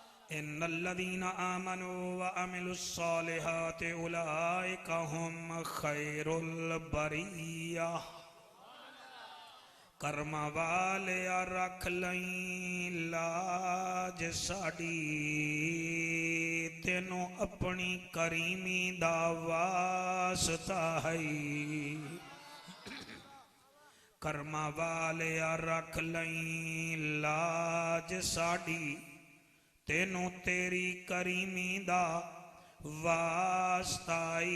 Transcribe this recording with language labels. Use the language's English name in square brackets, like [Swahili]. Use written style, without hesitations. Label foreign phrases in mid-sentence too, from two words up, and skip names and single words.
[Arabic] إن الذين آمنوا وعملوا الصالحات أولئك هم خير البرية. [Punjabi] کرماں والے رکھ لئی لاج ساڈی، تینوں اپنی کریمی دا واسطہ ہے. کرماں والے رکھ لئی لاج ساڈی، تینوں تیری کریمی دا واسطائی.